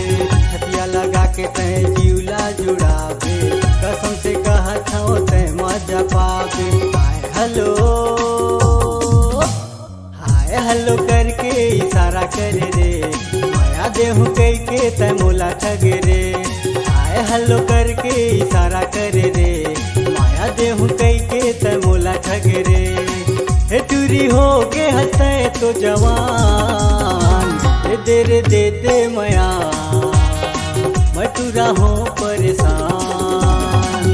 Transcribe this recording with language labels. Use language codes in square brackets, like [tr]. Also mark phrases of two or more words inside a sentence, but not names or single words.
[hne] छतिया लगा के तय जिउला जुड़ावे, कसम से कहत हूँ तय मजा पावे। [en] hi hello [hne] करके इशारा करे रे, माया देहु कई के तय मोला ठगे रे। [en] hi hello [hne] करके इशारा करे रे, माया देहु कई के तय मोला ठगे रे। हे टूरी हो के हंसते तो जवान, दे दे मया मैं टूरा हो परेशान।